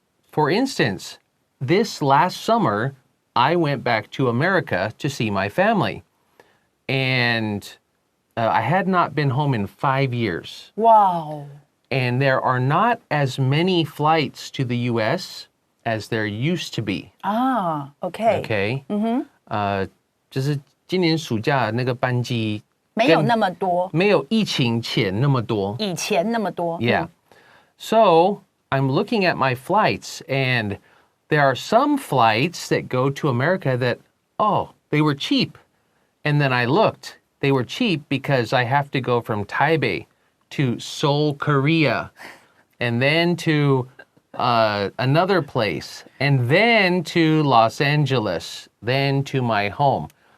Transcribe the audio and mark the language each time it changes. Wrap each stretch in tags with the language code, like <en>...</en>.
<en>For instance, this last summer, I went back to America to see my family, and I had not been home in 5 years. Wow. And there are not as many flights to the U.S. as there used to be. Okay. Okay.</en> <zh>就是今年暑假那个班机没有那么多，没有疫情前那么多，以前那么多。</zh> <en>Yeah. So I'm looking at my flights, and there are some flights that go to America that, they were cheap. And then I looked, they were cheap because I have to go from Taipei to Seoul, Korea, and then to another place, and then to Los Angeles, then to my home.</en>